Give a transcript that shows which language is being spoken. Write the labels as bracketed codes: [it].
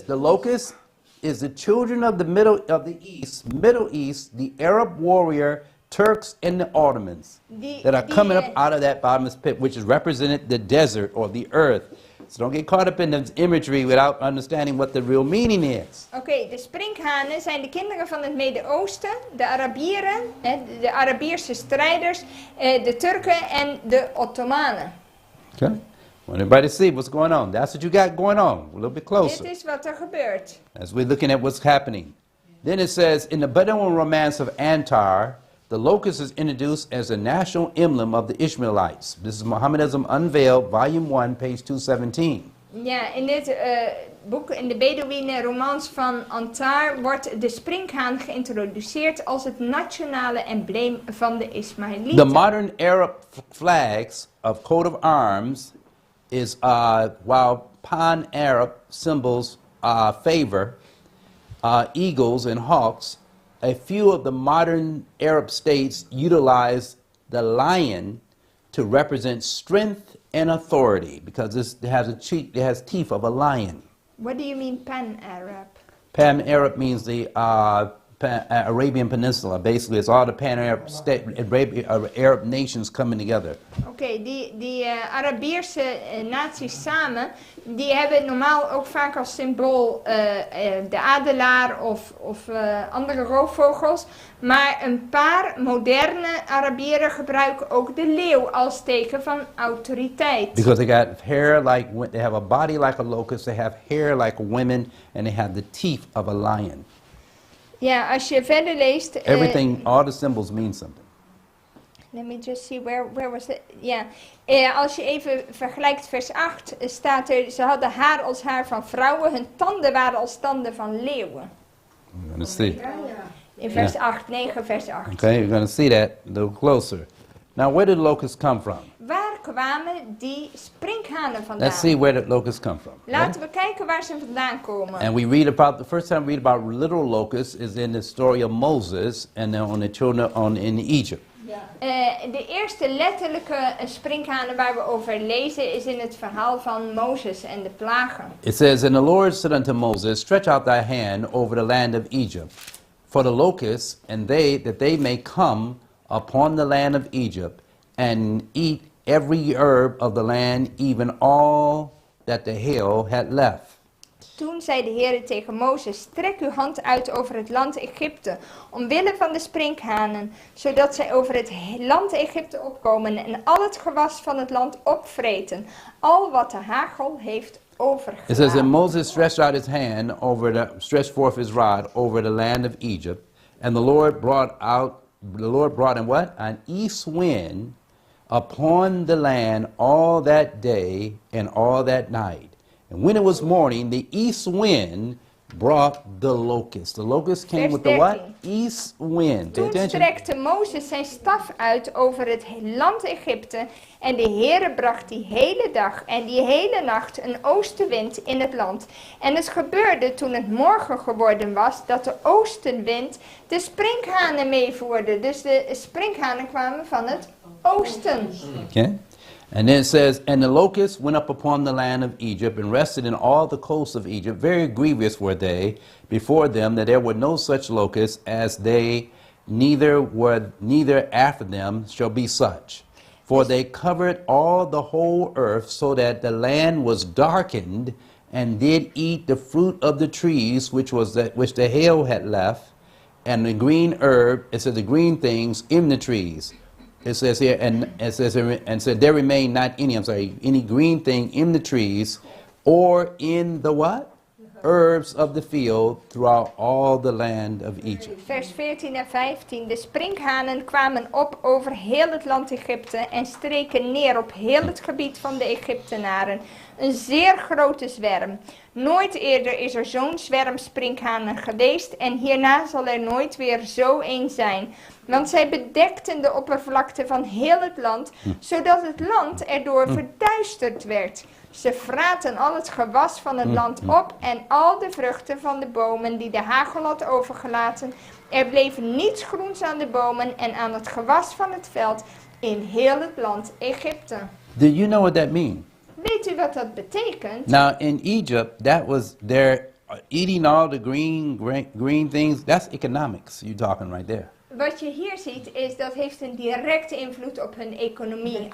[en] The locust is the children of the Middle East, the Arab warrior, Turks, and the Ottomans that are coming up out of that bottomless pit, which is represented the desert or the earth. So don't get caught up in the imagery without understanding what the real meaning is. [nl] Oké, de sprinkhanen zijn de kinderen van het Midden-Oosten, de Arabieren, de Arabierse strijders, de Turken en de Ottomanen. [en] Okay? Want everybody to see what's going on. That's what you got going on. A little bit [nl] Dit [en] closer [nl] is wat er gebeurt. [en] as we're looking at what's happening. Then it says, in the Bedouin romance of Antar, the locust is introduced as a national emblem of the Ishmaelites. This is Mohammedanism Unveiled, Volume 1, page 217. [nl] Ja, in dit boek, in de Bedouine romans van Antar, wordt de sprinkhaan geïntroduceerd als het nationale embleem van de Ismaëlieten. [en] The modern Arab flags of coat of arms is while Pan-Arab symbols favor eagles and hawks, a few of the modern Arab states utilize the lion to represent strength and authority because it has teeth of a lion. What do you mean Pan-Arab? Pan-Arab means the Arabian Peninsula. Basically, it's all the Pan-Arab Arab nations coming together. [nl] Oké, die Arabische naties samen, die hebben normaal ook vaak als symbool de adelaar of andere roofvogels. Maar een paar moderne Arabieren gebruiken ook de leeuw als teken van autoriteit. [en] Because they got hair like, they have a body like a locust, they have hair like women, and they have the teeth of a lion. [nl] Ja, als je verder leest... [en] Everything, all the symbols mean something. Let me just see, where was it? [nl] Ja, als je even vergelijkt vers 8, staat er... Ze hadden haar als haar van vrouwen, hun tanden waren als tanden van leeuwen. [en] We're going to see. [nl] In vers 8, 9 vers 8. [en] Okay, you're going to see that a little closer. Now, where did locusts come from? [nl] Waar kwamen die sprinkhanen vandaan? [en] Let's see where the locusts come from. [nl] Laten we kijken waar ze vandaan komen. [en] And we read about, the first time we read about literal locusts is in the story of Moses and then on the children in Egypt. [nl] De eerste letterlijke sprinkhanen waar we over lezen is in het verhaal van Mozes en de plagen. [en] It says, and the Lord said unto Moses, stretch out thy hand over the land of Egypt, for the locusts, and that they may come upon the land of Egypt, and eat every herb of the land, even all that the hail had left. [nl] Toen zei de Heer tegen Mozes, strek uw hand uit over het land Egypte, omwille van de sprinkhanen, zodat zij over het land Egypte opkomen en al het gewas van het land opvreten, al wat de hagel heeft overgelaten. [en] It says, and Moses stretched out his hand stretched forth his rod over the land of Egypt, and the Lord brought in what? An east wind upon the land all that day and all that night. And when it was morning, the east wind brought the locust. The locust came with the what? East wind. Pay [nl] Toen [en] attention. [nl] strekte Mozes zijn staf uit over het land Egypte en de Heere bracht die hele dag en die hele nacht een oostenwind in het land. En het gebeurde toen het morgen geworden was dat de oostenwind de sprinkhanen meevoerde. Dus de sprinkhanen kwamen van het oosten. [en] Okay. And then it says, and the locusts went up upon the land of Egypt and rested in all the coasts of Egypt. Very grievous were they before them, that there were no such locusts as they, neither after them shall be such. For they covered all the whole earth, so that the land was darkened, and did eat the fruit of the trees which the hail had left, and the green herb, it says the green things in the trees. It says here, and said there remained not any green thing in the trees, or in the what? Herbs of the field throughout all the land of Egypt. [nl] Vers 14 en 15. De sprinkhanen kwamen op over heel het land Egypte en streken neer op heel het gebied van de Egyptenaren. Een zeer grote zwerm. Nooit eerder is er zo'n zwerm sprinkhanen geweest en hierna zal er nooit weer zo een zijn. Want zij bedekten de oppervlakte van heel het land, zodat het land erdoor verduisterd werd. Ze vraten al het gewas van het land op en al de vruchten van de bomen die de hagel had overgelaten. Er bleef niets groens aan de bomen en aan het gewas van het veld in heel het land Egypte. [en] Do you know what that means? [nl] Weet u wat dat betekent? [en] Now in Egypt, that was their eating all the green things. That's economics. You're talking right there. [nl] Wat je hier ziet is dat heeft een directe invloed op hun economie.